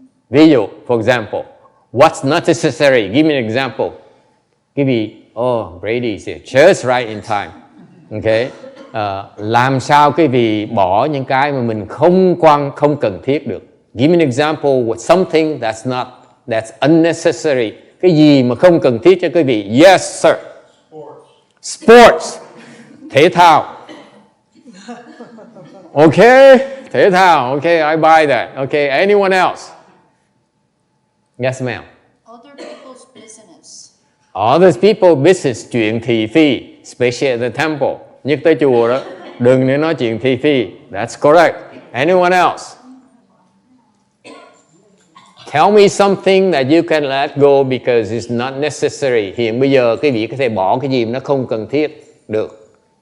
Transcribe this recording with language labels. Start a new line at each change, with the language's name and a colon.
Vietnamese: Ví dụ,
English: for example, what's not necessary? Give me an example.
Vietnamese: Quý vị,
English: Brady's here, just right in time. Okay?
Vietnamese: Làm sao quý vị bỏ những cái mà mình không cần thiết được?
English: Give me an example with something that's unnecessary.
Vietnamese: Cái gì mà không cần thiết cho quý vị?
English: Yes, sir. Sports.
Vietnamese: Thể thao.
English: Okay, thể thao. Okay, I buy that. Okay, anyone else? Yes, ma'am. Other people's business. Other people's business,
Vietnamese: chuyện thị phi,
English: especially at the temple.
Vietnamese: Nhất tới chùa đó, đừng nên nói chuyện thị phi.
English: That's correct. Anyone else? Tell me something that you can let go because it's not necessary.
Vietnamese: Hiện bây giờ quý vị có thể bỏ cái gì mà nó không cần thiết được.